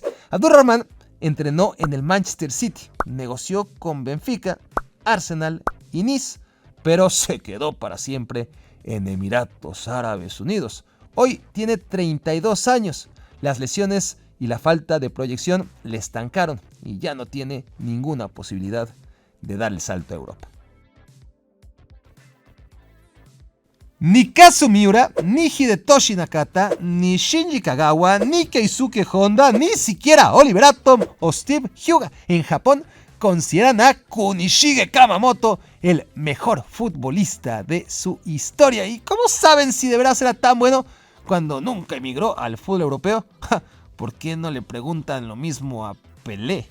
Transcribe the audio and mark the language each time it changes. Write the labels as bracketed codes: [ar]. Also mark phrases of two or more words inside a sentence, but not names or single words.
[es] Abdulrahman entrenó en el Manchester City, negoció con Benfica, Arsenal y Nice, pero se quedó para siempre en Emiratos Árabes Unidos. Hoy tiene 32 años. Las lesiones y la falta de proyección le estancaron y ya no tiene ninguna posibilidad de dar el salto a Europa. Ni Kazu Miura, ni Hidetoshi Nakata, ni Shinji Kagawa, ni Keisuke Honda, ni siquiera Oliver Atom o Steve Hyuga en Japón consideran a Kunishige Kamamoto el mejor futbolista de su historia. ¿Y cómo saben si de verdad será tan bueno cuando nunca emigró al fútbol europeo? ¿Por qué no le preguntan lo mismo a Pelé?